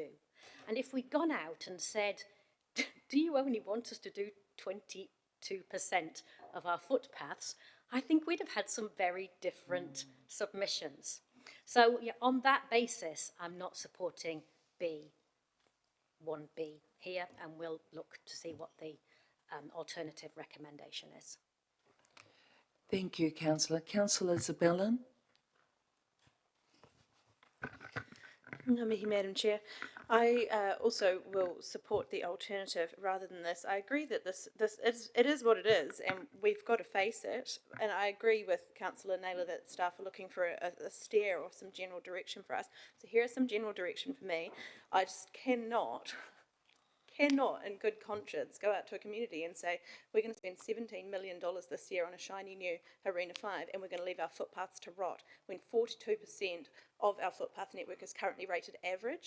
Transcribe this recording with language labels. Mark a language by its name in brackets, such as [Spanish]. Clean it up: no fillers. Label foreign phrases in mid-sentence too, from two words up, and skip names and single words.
[English] And if we'd gone out and said, do you only want us to do 22% of our footpaths, I think we'd have had some very different submissions. So yeah, on that basis, I'm not supporting B, 1B here, and we'll look to see what the alternative recommendation is. Thank you, Councillor. Councillor Zabellan. [Māori] Ngā mihi, [English] Madam Chair. I also will support the alternative rather than this. I agree that it is what it is, and we've got to face it. And I agree with Councillor Naylor that staff are looking for a steer or some general direction for us. So here is some general direction for me. I just cannot in good conscience go out to a community and say we're going to spend $17 million this year on a shiny new Arena 5 and we're going to leave our footpaths to rot when 42% of our footpath network is currently rated average.